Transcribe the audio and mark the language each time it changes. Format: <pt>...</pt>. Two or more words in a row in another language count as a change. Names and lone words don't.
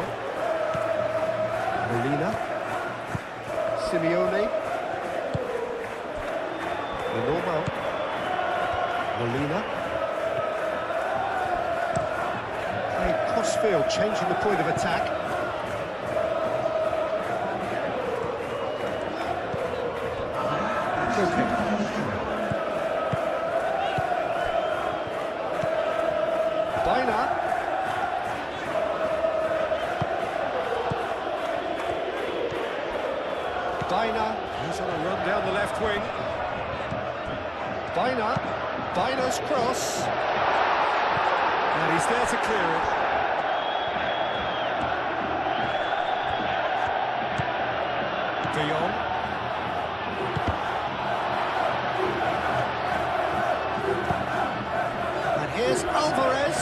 <en>Molina. Simeone. The normal. Molina. Crossfield, changing the point of attack. Okay. Baina. Baina, he's on a run down the left wing. Baina's cross. And he's there to clear it. De Jong. And here's Alvarez.</en>